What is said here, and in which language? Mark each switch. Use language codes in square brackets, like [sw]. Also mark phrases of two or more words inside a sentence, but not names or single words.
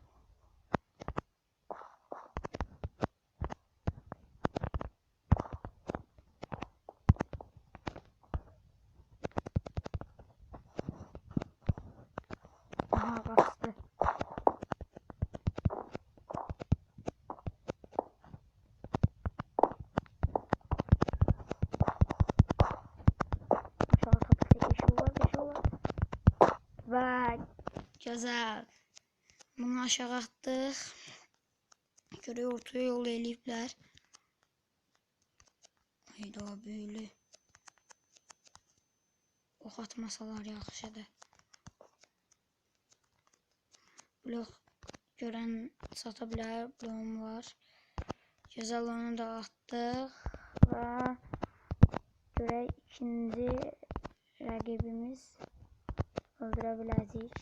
[az] Aha, qaçdı. [tr] Aşağı tapıp geçiyorlar. Ve güzel. Bunu aşağı attık. [az] Görüyor ortaya yol eləyiblər. [tr] Hayda böyle. [az] Ox atmasalar yaxşıdır. Blok görən sata bilər, bloğum var. Gözəl onu da atdıq və görək ikinci rəqibimiz öldürə biləcəyik.